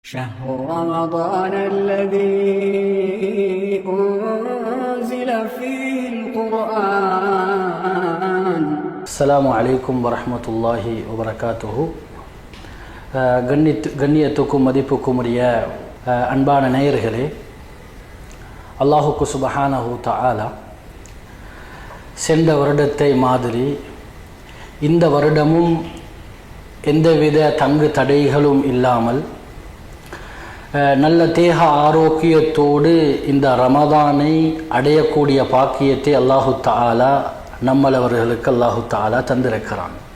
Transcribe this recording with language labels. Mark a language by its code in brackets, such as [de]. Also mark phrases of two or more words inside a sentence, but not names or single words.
[ar] شهر رمضان الذي أنزل فيه القرآن. السلام عليكم ورحمة الله وبركاته. [ta] கண்ணியத்துக்கும் மதிப்புக்கும் உரிய அன்பான நேயர்களே, அல்லாஹுக்கு [ar] سبحانه تعالى [ta] சென்ற வருடத்தை மாதிரி இந்த வருடமும் எந்தவித தங்கு தடைகளும் இல்லாமல் நல்ல தேக ஆரோக்கியத்தோடு இந்த ரமதானை அடையக்கூடிய பாக்கியத்தை [ar] الله تعالى [ta] நம்மளவர்களுக்கு [ar] الله تعالى [ta] தந்திருக்கிறான்.